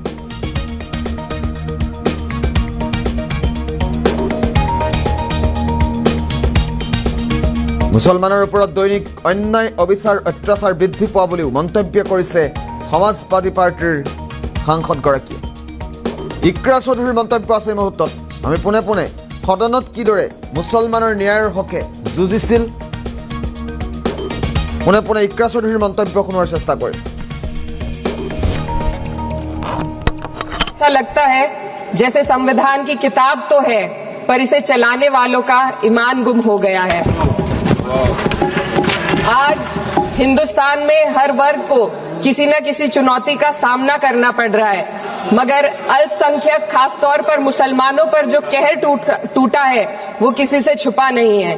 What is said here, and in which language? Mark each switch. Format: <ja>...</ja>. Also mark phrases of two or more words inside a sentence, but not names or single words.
<as>মুছলমানৰ ওপৰত দৈনিক অন্যায় অবিচাৰ অত্যাচাৰ বৃদ্ধি পোৱা বুলিও মন্তব্য কৰিছে সমাজবাদী পাৰ্টীৰ সাংসদগৰাকীয়ে। ইকৰা চৌধুৰীৰ মন্তব্য আছে এই মুহূৰ্তত। আমি পোনে পোনে সদনত কিদৰে মুছলমানৰ ন্যায়ৰ হকে যুঁজিছিল পোনে পোনে ইকৰা চৌধুৰীৰ মন্তব্য শুনোৱাৰ চেষ্টা কৰিম।</as> <hi>ऐसा लगता है जैसे संविधान की किताब तो है पर इसे चलाने वालों का ईमान गुम हो गया है। आज हिंदुस्तान में हर वर्ग को किसी न किसी चुनौती का सामना करना पड़ रहा है, मगर अल्पसंख्यक खासतौर पर मुसलमानों पर जो कहर टूटा है वो किसी से छुपा नहीं है।</hi>